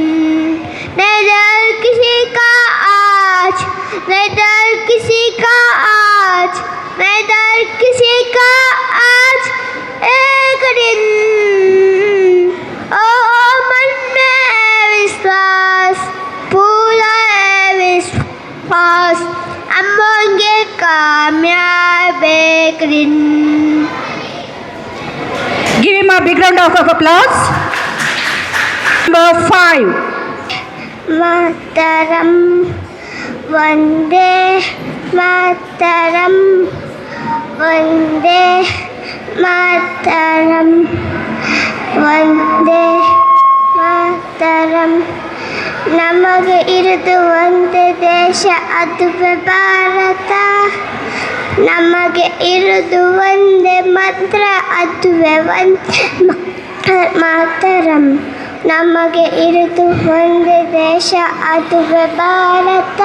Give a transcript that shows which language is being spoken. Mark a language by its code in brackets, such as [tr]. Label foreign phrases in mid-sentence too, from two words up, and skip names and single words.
[hi] नहीं डर किसी का आज, नहीं डर किसी का आज, नहीं डर किसी का आज एक दिन. ओ मन में विश्वास, पूरा है विश्वास. हम होंगे कामयाब एक दिन. [en] Give him a big round of applause. Number 5. [sa] मातरम वंदे मातरम, वंदे मातरम, वंदे मातरम. [kn] ನಮಗೆ ಇರುವುದು ಒಂದೇ ದೇಶ ಅದುವೇ ಭಾರತ. ನಮಗೆ ಇರುವುದು ಒಂದೇ ಮಂತ್ರ ಅದುವೇ ವಂದೇ ಮಾತರಂ. ನಮಗೆ ಇರುವುದು ಒಂದೇ ದೇಶ ಅದುವೇ ಭಾರತ.